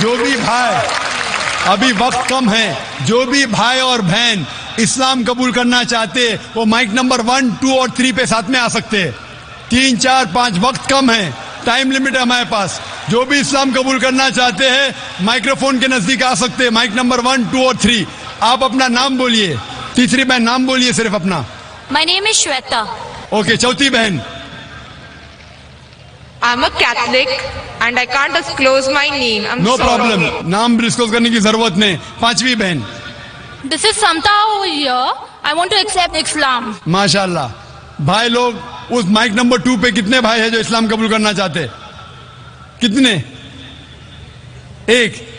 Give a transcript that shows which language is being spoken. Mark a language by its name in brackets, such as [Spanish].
[Hindi] जो भी भाई, अभी वक्त कम है, जो भी भाई और बहन इस्लाम कबूल करना चाहते वो माइक नंबर 1, 2 और 3 पे साथ में आ सकते हैं। 3, 4, 5 वक्त कम है, टाइम लिमिट है हमारे पास। जो भी इस्लाम कबूल करना चाहते हैं माइक्रोफोन के नजदीक आ सकते हैं, माइक नंबर 1, 2 और 3। आप अपना नाम बोलिए। तीसरी बहन नाम बोलिए सिर्फ अपना। [English] My name is Shweta. [Hindi] Okay, चौथी बहन। [English] I'm a Catholic and I can't disclose my name. I'm no sorry. [Hindi] Problem, नाम डिस्क्लोज करने की जरूरत नहीं। पांचवी बहन। [English] This is Samta over here. I want to accept Islam. [Hindi] माशाल्लाह। भाई लोग उस माइक नंबर 2 पे कितने भाई हैं जो इस्लाम कबूल करना चाहते हैं? कितने? एक।